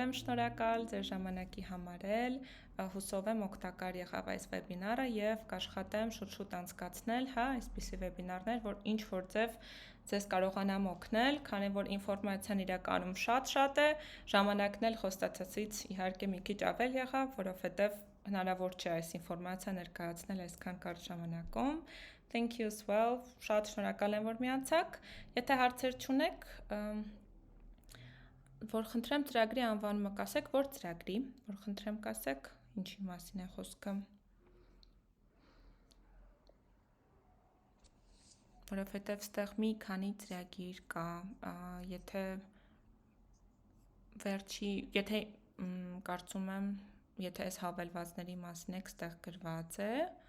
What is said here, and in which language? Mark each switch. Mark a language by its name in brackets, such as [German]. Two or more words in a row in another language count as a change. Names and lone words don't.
[Armenian] եմ շնորհակալ, ձեր ժամանակի համար էլ, հուսով եմ օգտակար եղավ այս վեբինարը և կաշխատեմ շուտ-շուտ անցկացնել, հա, այսպիսի վեբինարներ, որ ինչ-որ ձև ձեզ կարողանամ օգնել, քանի որ ինֆորմացիան իրականում շատ է, ժամանակն էլ խոստացածից իհարկե մի քիչ ավել եղավ, որովհետև հնարավոր չէ այս ինֆորմացիա ներկայացնել այսքան կարճ ժամանակում։ [English] Thank you as well, [Armenian] շատ շնորհակալ եմ, որ միացաք, եթե հարցեր չունեք, որ խնդրեմ ծրագրի անվանումը կասեք, որ ծրագրի, որ խնդրեմ կասեք, ինչի մասին է խոսքը, որովհետև ստեղ մի քանի ծրագիր կա, եթե կարծում եմ, եթե այս հավելվածների մասին եք, ստեղ գրված է,